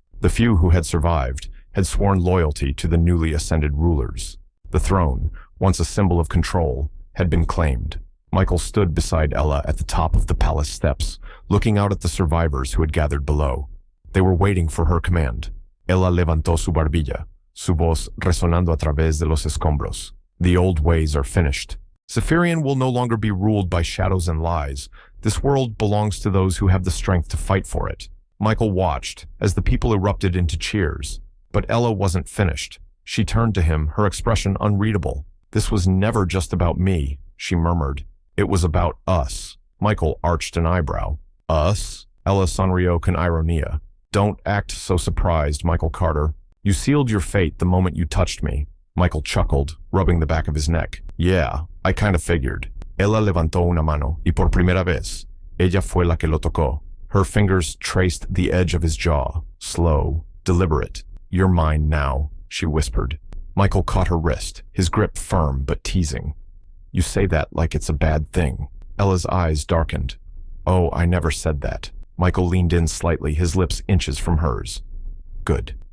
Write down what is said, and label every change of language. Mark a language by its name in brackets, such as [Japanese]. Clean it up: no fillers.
[English] The few who had survived had sworn loyalty to the newly ascended rulers. The throne, once a symbol of control, had been claimed. Michael stood beside Ella at the top of the palace steps, looking out at the survivors who had gathered below. They were waiting for her command. [Spanish] Ella levantó su barbilla, su voz resonando a través de los escombros. [English] The old ways are finished. Zephirion will no longer be ruled by shadows and lies. This world belongs to those who have the strength to fight for it. Michael watched as the people erupted into cheers. But Ella wasn't finished. She turned to him, her expression unreadable. This was never just about me, she murmured. It was about us. Michael arched an eyebrow. Us? [Spanish] Ella sonrió con ironía. [English] Don't act so surprised, Michael Carter. You sealed your fate the moment you touched me. Michael chuckled, rubbing the back of his neck. Yeah, I kind of figured. [Spanish] Ella levantó una mano, y por primera vez, ella fue la que lo tocó. [English] Her fingers traced the edge of his jaw, slow, deliberate. "You're mine now," she whispered. Michael caught her wrist, his grip firm but teasing. "You say that like it's a bad thing." Ella's eyes darkened. "Oh, I never said that." Michael leaned in slightly, his lips inches from hers. "Good."